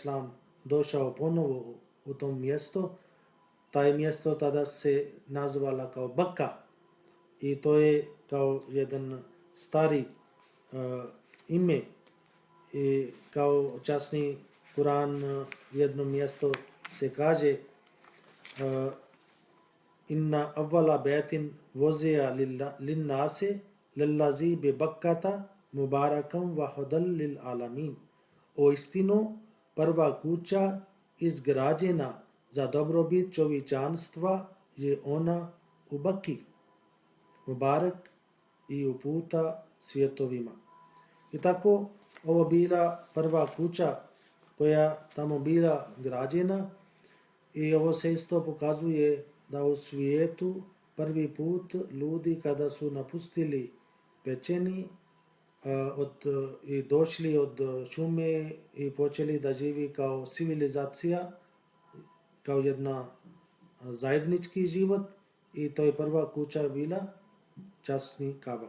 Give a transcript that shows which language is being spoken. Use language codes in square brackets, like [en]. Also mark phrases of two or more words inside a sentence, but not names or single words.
[bs] došao ponovo u tom mjesto, taj mjesto tada se nazvala kao Bakka i to je kao jedan stari ime i kao časni Kur'an jedno mjesto se kaže [ar] إن أول بيت وضع للناس للذي ببكة مباركا وهدى للعالمين. [bs] O istino, prva kuća izgrađena za dobrobit čovječanstva je ona u Bakki, Mubarak i uputa svjetovima. I tako ovo bila prva kuća koja tamo bila građena i ovo se isto pokazuje da u svijetu prvi put ljudi kada su napustili pećeni i došli od šume i počeli da živi kao civilizacija, kao jedna zajednički život i to je prva kuća bila časni Kaba.